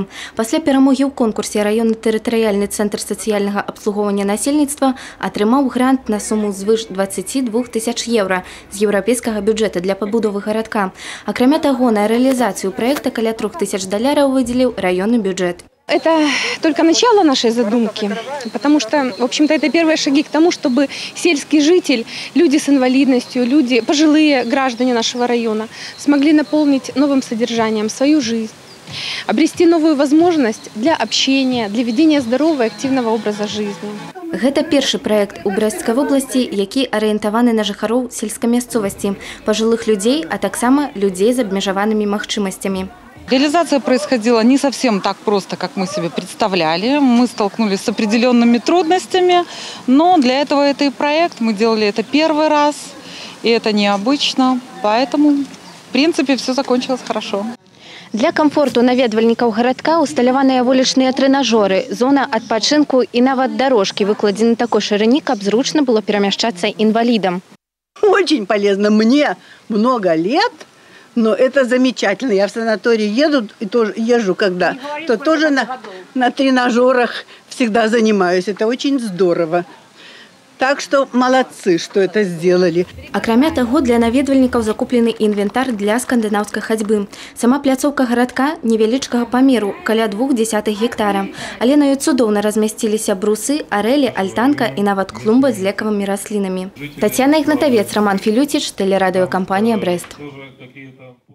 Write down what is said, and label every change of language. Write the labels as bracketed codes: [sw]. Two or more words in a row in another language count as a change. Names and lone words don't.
[be] Пасля перамогі ў конкурсе раённы тэрытарыяльны цэнтр сацыяльнага абслугоўвання насельніцтва атрымаў грант на суму звыш 22 тысяч еўра з еўрапейскага бюджэта для пабудовы гарадка. Акрамя таго, на рэалізацыю праекта каля 3 тысяч даляраў выдзеліў раённы бюджэт. [ru] Это только начало нашей задумки, потому что, в общем-то, это первые шаги к тому, чтобы сельский житель, люди с инвалидностью, люди, пожилые граждане нашего района смогли наполнить новым содержанием свою жизнь, обрести новую возможность для общения, для ведения здорового и активного образа жизни. [be] Гэта першы праект у Брэсцкай вобласці, які арыентаваны на жыхароў сельскай мясцовасці, пажылых людзей, а таксама людзей з абмежаванымі магчымасцямі. [ru] Реализация происходила не совсем так просто, как мы себе представляли. Мы столкнулись с определенными трудностями, но для этого это и проект. Мы делали это первый раз, и это необычно. Поэтому, в принципе, все закончилось хорошо. [be] Для камфорту наведвальнікаў гарадка усталяваныя вулічныя трэнажоры, зона адпачынку і нават дарожкі выкладзены такой шырыні, каб зручна было перамяшчацца інвалідам. [ru] Очень полезно. Мне много лет. Но это замечательно. Я в санаторий еду и тоже езжу, когда, то тоже на тренажерах всегда занимаюсь. Это очень здорово. Так что молодцы, что это сделали. [be] Акрамя таго, для наведвальнікаў закуплены інвентар для скандынаўскай хадзьбы. Сама пляцоўка гарадка невялічкага памеру, каля 0,2 гектара. Але на ёй цудоўна размясціліся брусы, арэлі, альтанка і нават клумба з лекавымі раслінамі. Тацяна Ігнатавец, Роман Філюціч, тэлерадыёкампанія «Брэст».